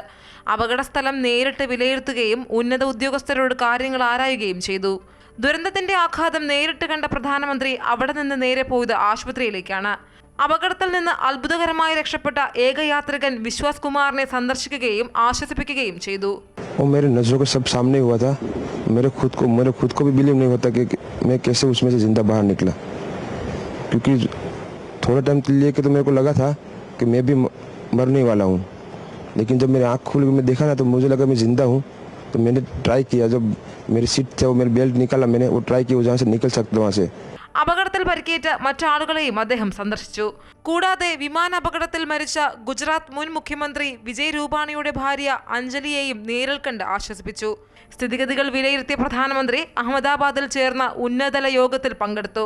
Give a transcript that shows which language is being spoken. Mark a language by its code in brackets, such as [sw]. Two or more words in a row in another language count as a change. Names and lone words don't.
[ml] അപകടസ്ഥലം നേരിട്ട് വിലയിരുത്തുകയും ഉന്നത ഉദ്യോഗസ്ഥരോട് കാര്യങ്ങൾ ആരായുകയും ചെയ്തു. ദുരന്തത്തിന്റെ ആഘാതം നേരിട്ട് കണ്ട പ്രധാനമന്ത്രി അവിടെ നിന്ന് നേരെ പോയത് ആശുപത്രിയിലേക്കാണ്. അപകടത്തിൽ നിന്ന് അത്ഭുതകരമായി രക്ഷപ്പെട്ട ഏക യാത്രികൻ വിശ്വാസ് കുമാറിനെ സന്ദർശിക്കുകയും ആശ്വസിപ്പിക്കുകയും ചെയ്തു. [hi] मेरे नज़रों के सब सामने हुआ था. मेरे खुद को भी बिलीव नहीं होता कि मैं कैसे उसमें से जिंदा बाहर निकला, क्योंकि थोड़ा टाइम के लिए तो मेरे को लगा था कि मैं भी मरने वाला हूँ, लेकिन जब मेरी आँख खुल के मैं देखा ना तो मुझे लगा मैं ज़िंदा हूँ. तो मैंने ट्राई किया, जब मेरी सीट थे वो मेरी बेल्ट निकाला, मैंने वो ट्राई किया जहाँ से निकल सकता वहाँ से. [ml] അപകടത്തിൽ പരിക്കേറ്റ മറ്റാളുകളെയും അദ്ദേഹം സന്ദർശിച്ചു. കൂടാതെ വിമാനാപകടത്തിൽ മരിച്ച ഗുജറാത്ത് മുൻ മുഖ്യമന്ത്രി വിജയ് രൂപാണിയുടെ ഭാര്യ അഞ്ജലിയെയും നേരിൽ കണ്ട് ആശ്വസിപ്പിച്ചു. സ്ഥിതിഗതികൾ വിലയിരുത്തിയ പ്രധാനമന്ത്രി അഹമ്മദാബാദിൽ ചേർന്ന ഉന്നതതല യോഗത്തിൽ പങ്കെടുത്തു.